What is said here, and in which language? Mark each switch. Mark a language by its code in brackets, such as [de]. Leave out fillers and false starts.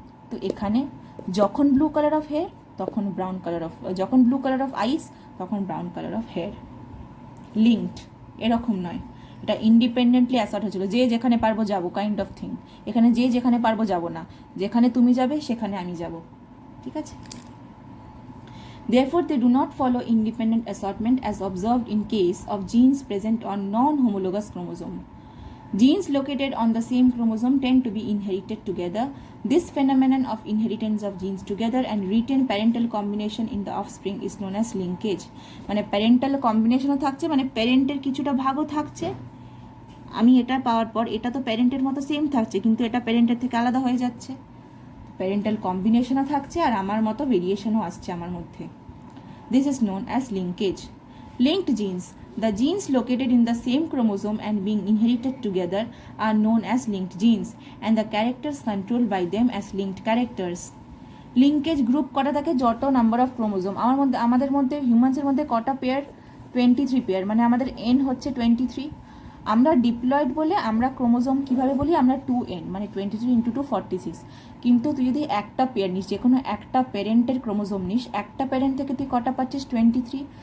[bn] তো এখানে যখন ব্লু কালার অফ হেয়ার তখন যখন ব্লু কালার অফ আইস তখন brown colour of hair. Linked এরকম নয়, এটা ইন্ডিপেন্ডেন্টলি অ্যাসার্ট হয়েছিল, যে যেখানে পারবো যাবো কাইন্ড অফ থিং। এখানে যে যেখানে পারবো যাবো না, যেখানে তুমি যাবে সেখানে আমি যাব। ঠিক আছে? [en] Therefore, they do not follow independent assortment as observed in case of genes present on non-homologous chromosome. Genes located on the same chromosome tend to be inherited together. This phenomenon of inheritance of genes together and retain parental combination in the offspring is known as linkage. [bn] মানে parental কম্বিনেশনও থাকছে, মানে প্যারেন্টের কিছুটা ভাগও থাকছে। আমি এটা পাওয়ার পর এটা তো প্যারেন্টের মতো সেম থাকছে, কিন্তু এটা প্যারেন্টের থেকে আলাদা হয়ে যাচ্ছে। প্যারেন্টাল কম্বিনেশনও থাকছে আর আমার মতো ভেরিয়েশনও আসছে আমার মধ্যে। [en] This is known as linkage. Linked genes. The genes located in the same chromosome and being inherited together are known as linked genes, and the characters controlled by them as linked characters. [bn] Linkage group কটা থাকে? যত number of chromosome আমাদের মধ্যে হিউম্যানসের মধ্যে কটা pair? 23 pair. মানে আমাদের N হচ্ছে 23। আমরা ডিপ্লয়েড বলে আমরা ক্রোমোজোম কিভাবে বলি? আমরা 2n, মানে 23 × 2 46। কিন্তু তুই যদি একটা পেয়ার নিস, যে কোনো একটা প্যারেন্টের ক্রোমোজোম নিস, একটা প্যারেন্ট থেকে তুই কটা পাচ্ছিস? 23।